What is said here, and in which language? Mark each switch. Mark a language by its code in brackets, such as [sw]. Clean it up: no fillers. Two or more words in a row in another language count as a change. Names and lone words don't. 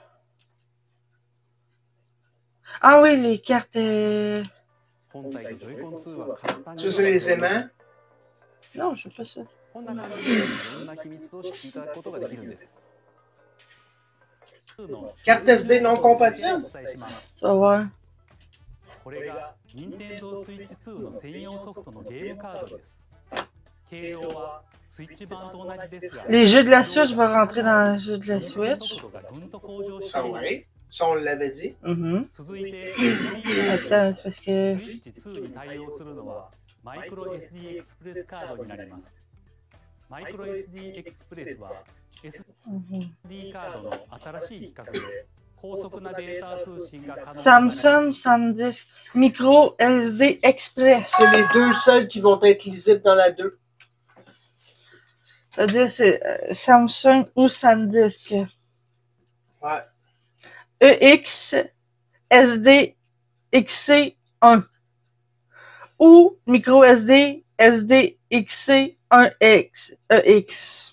[fr] Ah oui, les cartes. Tu sais les aimants? Non, je sais pas ça. Carte SD non compatible? Ça va voir. [ja] これが Nintendo Switch 2の専用ソフトのゲームカードです。形状はスイッチ版と同じですが、 [fr] Les jeux de la Switch vont rentrer dans les jeux de la Switch. Ah oui? Ça, on l'avait dit. Attends, c'est parce que... [ja] スイッチ2に対応するのはマイクロ SD エクスプレスカードになります。マイクロ SD エクスプレスは SD カードの新しい規格で [fr] Samsung SanDisk Micro SD Express. C'est les deux seuls qui vont être lisibles dans la 2. C'est-à-dire c'est Samsung ou SanDisk. Ouais. EX SD XC1 ou Micro SD SD XC1X EX.